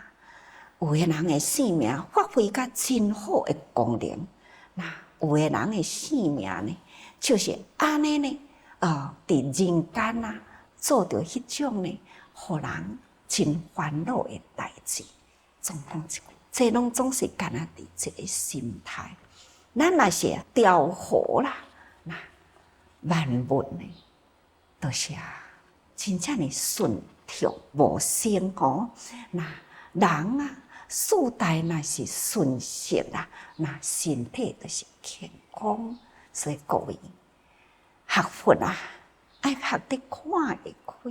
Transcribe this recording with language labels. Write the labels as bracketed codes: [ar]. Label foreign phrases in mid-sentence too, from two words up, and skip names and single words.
[nan] 有的人的生命发挥甲真好的功能，那有的人的生命呢，就是安尼呢，伫人间啊，做着迄种呢，互人真烦恼的代志。这拢总是干那伫这个心态。咱若是调和啦，那万物呢，都是真正的顺畅无生吼。那人啊，四代若是顺适啦，那身体就是健康。所以各位学佛啊，爱学得看会开。